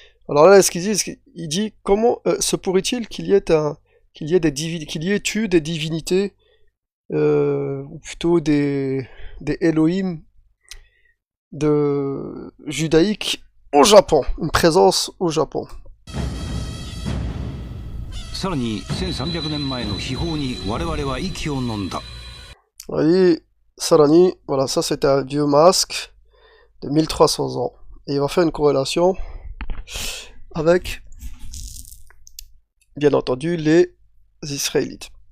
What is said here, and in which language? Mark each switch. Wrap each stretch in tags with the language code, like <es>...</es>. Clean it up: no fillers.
<fr>Alors là, ce qu'il dit, il dit comment se pourrait-il qu'il y ait qu'il y ait eu des divinités ou plutôt des Elohim de judaïques au Japon, une présence au Japon.</fr> <ja>さらに1300年前の秘宝に我々は息を飲んだ。</ja> <fr>Et Sarani, voilà, ça c'était un vieux masque de 1300 ans. Et il va faire une corrélation avec, bien entendu, les Israélites.</fr>